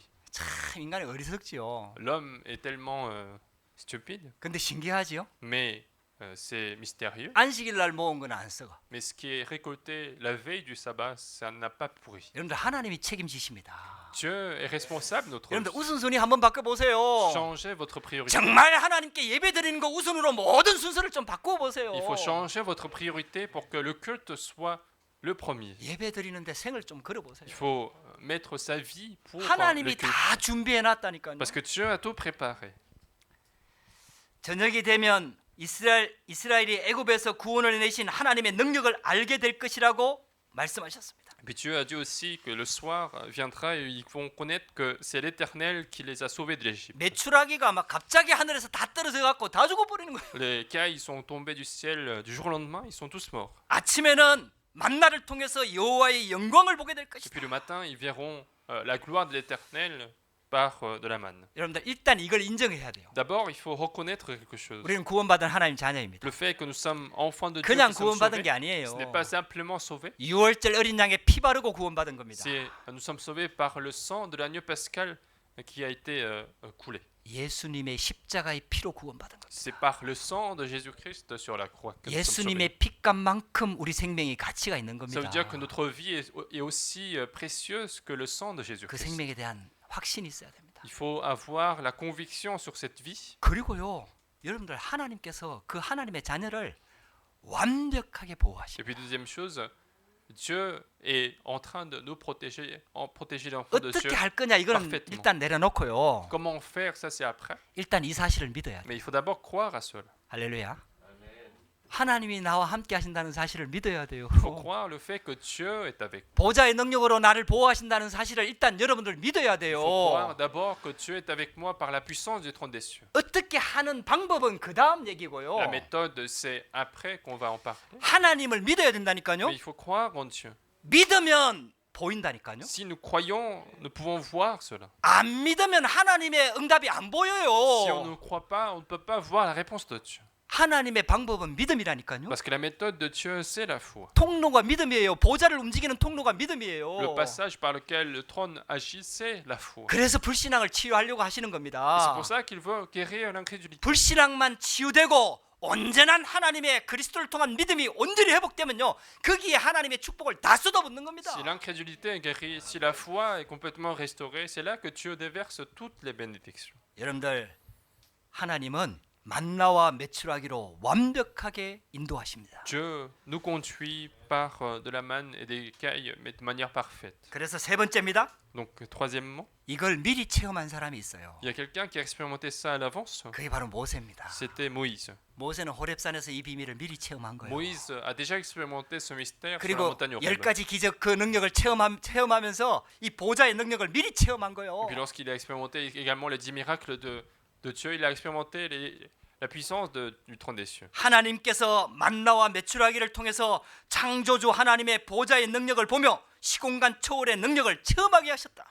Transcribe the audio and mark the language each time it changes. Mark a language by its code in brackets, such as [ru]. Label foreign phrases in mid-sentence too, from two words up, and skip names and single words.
[ko] 참 인간이 어리석지요. [fr] L'homme est tellement stupide, [ko] 근데 신기하지요? [fr] mais c'est mystérieux. [ko] 안식일 날 모은 건 안 썩어. [fr] Mais ce qui est récolté la veille du sabbat, ça n'a pas pourri. [ko] 여러분들 하나님이 책임지십니다. [fr] Dieu est responsable de notre vie. [ko] 여러분들 우선순위 한번 바꿔보세요. [fr] Changez votre priorité. [ko] 정말 하나님께 예배 드리는 거 우선으로 모든 순서를 좀 바꿔보세요. [fr] Il faut changer votre priorité pour que le culte soit le premier. [ko] 예배 드리는데 생을 좀 걸어보세요. [fr] Il faut mettre sa vie pour le [ko] 하나님이 [fr] culte. [ko] 다 준비해놨다니까요. [fr] Parce que Dieu a tout préparé. [ko] 저녁이 되면 이스라엘이 애굽에서 구원을 내신 하나님의 능력을 알게 될 것이라고 말씀하셨습니다. [fr] Puis Dieu a dit aussi que le soir viendra et ils vont connaître que c'est l'Éternel qui les a sauvés de l'Égypte. [ko] 메추라기가 막 갑자기 하늘에서 다 떨어져 갖고 다 죽어버리는 거예요. [fr] Les cailles sont tombés du ciel du jour au lendemain, ils sont tous morts. [ko] 아침에는 만나를 통해서 여호와의 영광을 보게 될 [fr] Et [ko] 것이다. [fr] puis le matin, ils verront la gloire de l'Éternel par de la manne. [ko] 여러분들 일단 이걸 인정해야 돼요. [fr] D'abord, il faut reconnaître quelque chose. [ko] 우리는 구원받은 하나님 자녀입니다. [fr] Le fait que nous sommes enfants de Dieu, [ko] 그냥 [fr] qui sommes [ko] 구원받은 [fr] sauvés, [ko] 게 아니에요. [fr] ce n'est pas simplement sauvés. [ko] 6월절 어린 양의 피 바르고 구원받은 겁니다. [fr] Nous sommes sauvés par le sang de l'agneau pascal qui a été coulé. [ko] 예수님의 십자가의 피로 구원받은 겁니다. [fr] C'est par le sang de Jésus-Christ sur la croix que nous sommes sauvés. [ko] 예수님의 피값만큼 우리 생명이 가치가 있는 [fr] Ça veut [ko] 겁니다. [fr] dire que notre vie est aussi précieuse que le sang de [ko] 그 [fr] Jésus-Christ. [ko] 생명에 대한 확신이 있어야 됩니다. [fr] Il faut avoir la conviction sur cette vie. [ko] 그리고요, 여러분들 하나님께서 그 하나님의 자녀를 완벽하게 보호하십니다. [fr] Et puis deuxième chose, Dieu est en train de nous protéger, protéger l'enfant de Dieu. [ko] 어떻게 할 거냐 이거는 [fr] parfaitement. [ko] 일단 내려놓고요. [fr] Comment faire, ça c'est après. [ko] 일단 이 사실을 믿어야 돼. [fr] Mais il faut d'abord croire à cela. [ko] 할렐루야. 하나님이 나와 함께 하신다는 사실을 믿어야 돼요. [fr] Il faut croire le fait que Dieu est avec nous. [ko] 보좌의 능력으로 나를 보호하신다는 사실을 일단 여러분들 믿어야 [fr] Il [ko] 돼요. [fr] faut croire d'abord que Dieu est avec moi par la puissance du trône des cieux. [ko] 어떻게 하는 방법은 그 다음 얘기고요. [fr] La méthode, c'est après qu'on va en parler. [ko] 하나님을 믿어야 된다니까요. [fr] Mais il faut croire en Dieu. [ko] 믿으면 보인다니까요. [fr] Si nous croyons, nous pouvons voir cela. [ko] 안 믿으면 하나님의 응답이 안 [fr] Si on [ko] 보여요. [fr] ne croit pas, on ne peut pas voir la réponse de Dieu. [ko] 하나님의 방법은 믿음이라니까요. [fr] Parce que la méthode de Dieu, c'est la foi. [ko] 통로가 믿음이에요. 보좌를 움직이는 통로가 [fr] Le [ko] 믿음이에요. [fr] passage par lequel le trône agit, c'est la foi. [ko] 그래서 불신앙을 치유하려고 하시는 [fr] Et c'est [ko] 겁니다. [fr] pour ça qu'il veut guérir l'incrédulité. [ko] 불신앙만 치유되고 온전한 하나님의 그리스도를 통한 믿음이 온전히 회복되면요, 거기에 하나님의 축복을 다 쏟아붓는 겁니다. [fr] Si l'incrédulité est guérie, si la foi est complètement restaurée, c'est là que Dieu déverse toutes les bénédictions. [ko] 여러분들, 하나님은 만나와 메추라기로 완벽하게 인도하십니다. [fr] Dieu nous conduit par de la manne et des cailles, mais de manière parfaite. [ko] 그래서 세 번째입니다. [fr] Donc, troisièmement, [ko] 이걸 미리 체험한 사람이 있어요. [fr] il y a quelqu'un qui a expérimenté ça à l'avance. [ko] 그게 바로 모세입니다. [fr] C'était Moïse. [ko] 모세는 호렙산에서 이 비밀을 미리 체험한 거예요. [fr] Moïse a déjà expérimenté ce mystère sur la [ko] 그리고 [fr] montagne [ko] 열 [fr] Horeb. [ko] 가지 기적 그 능력을 체험하면서 이 보좌의 능력을 미리 체험한 거예요. [fr] Et puis lorsqu'il a expérimenté également les 10 miracles de Dieu, il a expérimenté la puissance du trône des cieux. [ko] 하나님께서 만나와 메추라기를 통해서 창조주 하나님의 보좌의 능력을 보며 시공간 초월의 능력을 체험하게 하셨다.